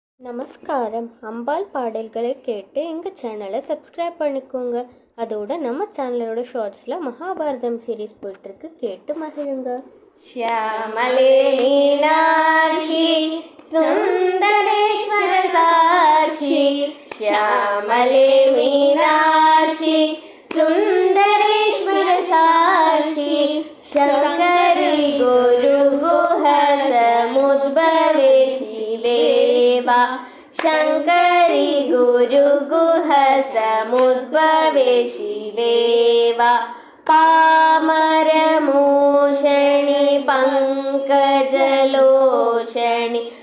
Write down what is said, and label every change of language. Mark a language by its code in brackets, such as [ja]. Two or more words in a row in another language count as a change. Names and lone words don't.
[ta] நமஸ்காரம். அம்பாள் பாடல்களை கேட்டு எங்கள் சேனலை சப்ஸ்கிரைப் பண்ணிக்கோங்க. அதோட நம்ம சேனலோட ஷார்ட்ஸில் மகாபாரதம் சீரீஸ் போயிட்டுருக்கு, கேட்டு மகிழுங்க. [sa] श्यामले मीनाक्षी सुन्दरेश्वर साक्षी श्यामले मीनाक्षी सुन्दरेश्वर साक्षी शङ्करी गुरुगुह समुद्भवे शिवेवा शङ्करी गुरुगुह समुद्भवे शिवेवा पामरमोषणि पङ्कजलोचणि